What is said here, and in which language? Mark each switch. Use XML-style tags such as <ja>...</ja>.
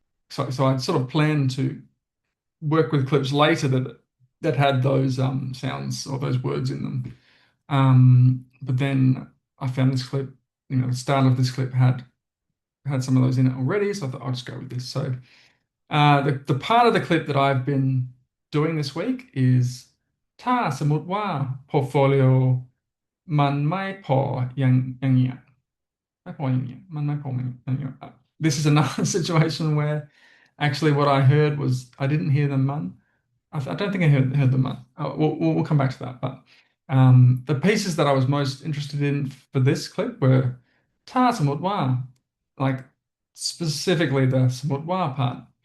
<en>So I'd sort of planned to work with clips later that had those sounds or those words in them. But then I found this clip, the start of this clip had some of those in it already, so I thought I'll just go with this. So the part of the clip that I've been doing this week is</en> <th>ถ้าสมมติว่า portfolio มันไม่พออย่างเงี้ยไม่พออย่างเงี้ยมันไม่พออย่างเงี้ย.</th> <en>This is another situation where actually what I heard was I didn't hear the man. I don't think I heard the man. We'll come back to that. But the pieces that I was most interested in for this clip were</en> <th>ถ้าสมมติว่า</th> <en>like specifically the</en> <th>สมมติว่า</th> <en>part.</en>